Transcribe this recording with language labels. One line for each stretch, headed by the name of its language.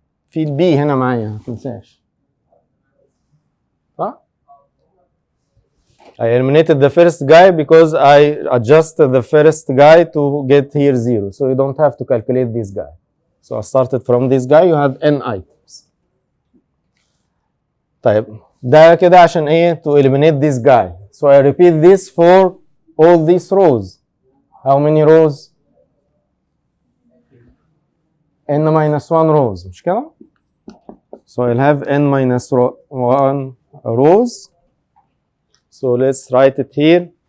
Arabic: في البي هنا معايا ما تنساش صح؟
English: I eliminated the first guy because I adjusted the first guy to get here 0. So you don't have to calculate this guy. So I started from this guy, you have n items.
Arabic: طيب ده كده عشان ايه؟
English: To eliminate this guy. So I repeat this for all these rows. How many rows? n minus 1 rows,
Arabic: مش كده؟
English: So I'll have n minus 1 rows. So let's write it here.